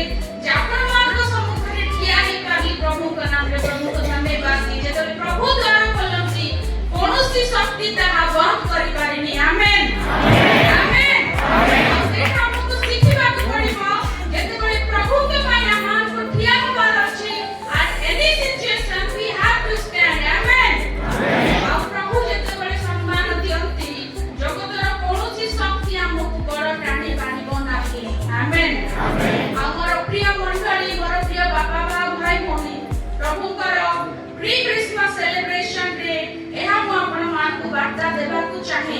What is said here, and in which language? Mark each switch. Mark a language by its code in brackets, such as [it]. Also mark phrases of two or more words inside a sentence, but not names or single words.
[or] ଯେ ଆପଣମାନଙ୍କ ସମ୍ମୁଖରେ ଠିଆ ହେଇପାରିଲି, ପ୍ରଭୁଙ୍କ ନାମରେ ପ୍ରଭୁଙ୍କୁ ଧନ୍ୟବାଦ ଦିଏ। ଯେତେବେଳେ ପ୍ରଭୁ ଦ୍ୱାର ଖୋଲନ୍ତି, କୌଣସି ଶକ୍ତି ତାହା ବନ୍ଦ କରିପାରେନି। ଆମେନ୍, ଆମେନ୍। ସେଇଟା ଆମକୁ ଶିଖିବାକୁ ପଡ଼ିବ। ଯେତେବେଳେ ପ୍ରଭୁଙ୍କ ପାଇଁ ଆମମାନଙ୍କୁ ଠିଆ ହେବାର ଅଛି, [en] at any situation we have to stand. [or] ଆମେନ୍। ଆଉ ପ୍ରଭୁ ଯେତେବେଳେ ସମ୍ମାନ ଦିଅନ୍ତି, ଜଗତର କୌଣସି ଶକ୍ତି ଆମକୁ ବଡ଼ ଟାଣି ପାରିବ ନାହିଁ। ଆମେନ୍। ଆଉ ମୋର ପ୍ରିୟ ମଣ୍ଡଳୀ, ମୋର ପ୍ରିୟ ବାପା ମା, ଭାଇ ଭଉଣୀ, ପ୍ରଭୁଙ୍କର [en] pre Christmas celebrationre [or] ଏହା ମୁଁ ଆପଣମାନଙ୍କୁ ବାର୍ତ୍ତା ଦେବାକୁ ଚାହେଁ।